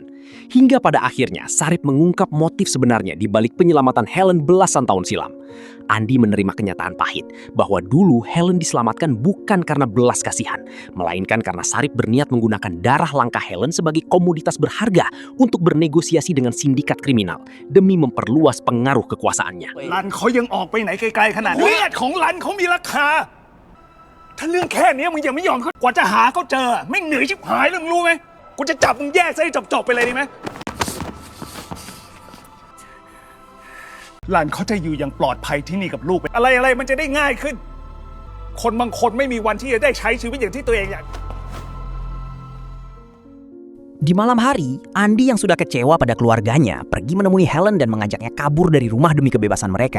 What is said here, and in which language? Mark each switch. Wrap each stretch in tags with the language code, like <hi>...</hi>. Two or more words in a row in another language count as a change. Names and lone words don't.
<id>Hingga pada akhirnya Sarip mengungkap motif sebenarnya di balik penyelamatan Helen belasan tahun silam. Andy menerima kenyataan pahit bahwa dulu Helen diselamatkan bukan karena belas kasihan, melainkan karena Sarip berniat menggunakan darah langka Helen sebagai komoditas berharga untuk bernegosiasi dengan sindikat kriminal demi memperluas pengaruh kekuasaannya.</id> <th>รันเขายังออกไปไหนไกลๆขนาดนี้เลือดของรันเขามีราคาถ้าเรื่องแค่นี้มึงยังไม่ยอมเขากว่าจะหาเขาเจอไม่งเหนื่อยชิบหายเลยมึงรู้ไหมกูจะจับมึงแยกซะให้จบๆไปเลยดีไหมรันเขาจะอยู่อย่างปลอดภัยที่นี่กับลูกอะไรมันจะได้ง่ายขึ้นคนบางคนไม่มีวันที่จะได้ใช้ชีวิตอย่างที่ตัวเองอยาก</th> <id>Di malam hari, Andy yang sudah kecewa pada keluarganya pergi menemui Helen dan mengajaknya kabur dari rumah demi kebebasan mereka.</id>